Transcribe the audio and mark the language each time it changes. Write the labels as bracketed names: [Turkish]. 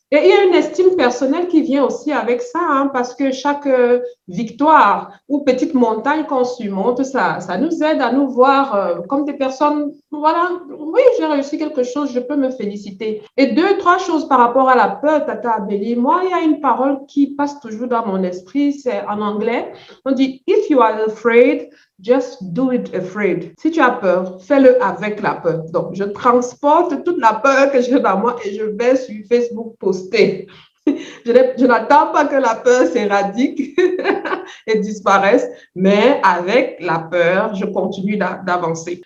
[French] Et il y a une estime personnelle qui vient aussi avec ça, hein, parce que chaque victoire ou petite montagne qu'on surmonte, ça nous aide à nous voir comme des personnes, voilà, oui, j'ai réussi quelque chose, je peux me féliciter. Et 2, 3 choses par rapport à la peur, Tata Abeli. Moi, il y a une parole qui passe toujours dans mon esprit, c'est en anglais. On dit, [English] if you are afraid, just do it afraid. [French] Si tu as peur, fais-le avec la peur. Donc, je transporte toute la peur que j'ai dans moi et je vais sur Facebook poster. Je n'attends pas que la peur s'éradique et disparaisse, mais avec la peur, je continue d'avancer.